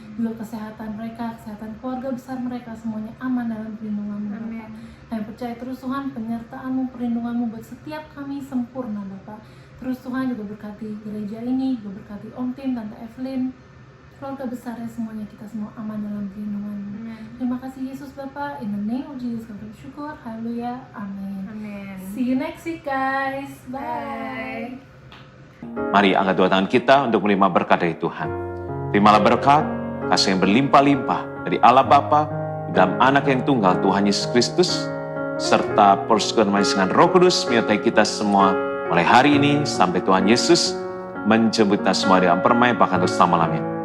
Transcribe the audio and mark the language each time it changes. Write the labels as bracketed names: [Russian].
[Indonesian] Juga kesehatan mereka, kesehatan keluarga besar mereka semuanya aman dalam perlindungan-Mu Bapak. Kami percaya terus Tuhan penyertaan-Mu, perlindungan-Mu buat setiap kami sempurna Bapak. Terus Tuhan juga berkati gereja ini, juga berkati Om Tim, Tante Evelyn, keluarga besarnya semuanya, kita semua aman dalam perlindungan-Mu. Terima kasih Yesus Bapak, [English] in the name of Jesus [Indonesian] kami bersyukur, haleluya, amin. Amin. [English] See you next week guys, bye. [Indonesian] Mari angkat dua tangan kita untuk menerima berkat dari Tuhan. Terimalah berkat, kasih yang berlimpah-limpah dari Allah Bapa, dalam anak yang tunggal Tuhan Yesus Kristus, serta persekutuan manis dengan Roh Kudus menyertai kita semua mulai hari ini sampai Tuhan Yesus menjemput kita semua dalam permai bahkan untuk selama-lamanya.